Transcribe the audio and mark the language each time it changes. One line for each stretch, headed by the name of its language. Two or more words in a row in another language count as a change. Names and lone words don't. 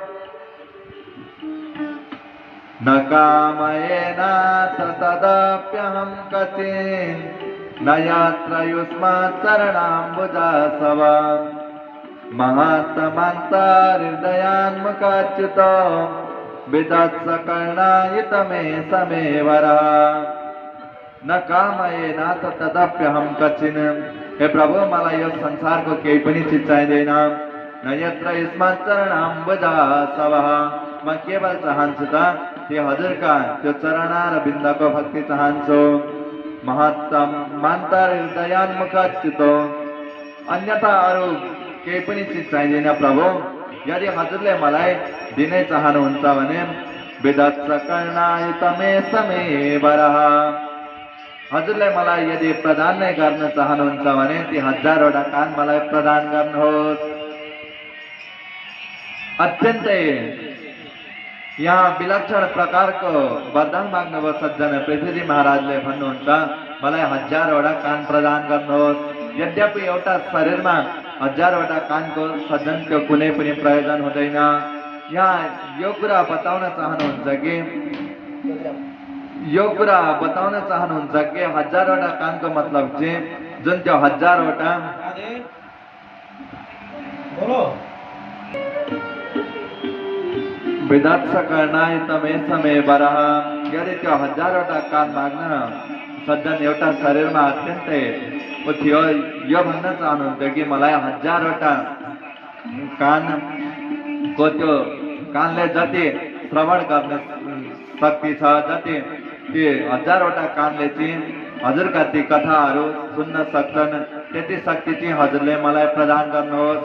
Sanskrit: न कामयेन तदाप्यहं क्वचिन् न यत्र युष्मात् चरणाम्बुजासवा। महात्मन्तर्हृदयान्मुखाच्युत विदत्सकर्णायित मे समे वरः। न कामयेन तदाप्यहं क्वचिन्।
Nepali: हे प्रभु, मलाई यो संसारको केही पनि चिज चाहिँदैन।
Sanskrit: न यत्र युष्मात् चरणाम्बुजासवः।
Nepali: म केवल चाहन्छु त त्यो हजुरका त्यो चरणार बिन्दको भक्ति चाहन्छु।
Sanskrit: महत्तमन्तर्हृदयान्मुखाच्युत।
Nepali: अन्यथा अरू केही पनि चिज चाहिँदैन प्रभु। यदि हजुरले मलाई दिनै चाहनुहुन्छ भने
Sanskrit: विदत्स कर्णायुत मे समे वरः।
Nepali: हजुरले मलाई यदि प्रदान नै गर्न चाहनुहुन्छ भने ती 1000वटा कान मलाई प्रदान गर्नुहोस्। अत्यन्तै यहाँ विलक्षण प्रकारको वरदान माग्नुभयो सज्जन पृथ्वीजी महाराजले भन्नुहुन्छ मलाई 1000वटा कान प्रदान गर्नुहोस्। यद्यपि एउटा शरीरमा 1000वटा कानको सज्जनको कुनै पनि प्रयोजन हुँदैन। यहाँ यो कुरा बताउन चाहनुहुन्छ कि 1000वटा कानको मतलब चाहिँ जुन त्यो 1000वटा
Sanskrit: विदत्स कर्णायुत मे समे वरः।
Nepali: यदि त्यो 1000वटा कान माग्न सज्जन एउटा शरीरमा अत्यन्तै थियो यो भन्न चाहनुहुन्छ कि मलाई 1000वटा कानको त्यो कानले जति श्रवण गर्ने शक्ति छ जति ती 1000वटा कानले चाहिँ हजुरका ती कथाहरू सुन्न सक्छन् त्यति शक्ति चाहिँ हजुरले मलाई प्रदान गर्नुहोस्।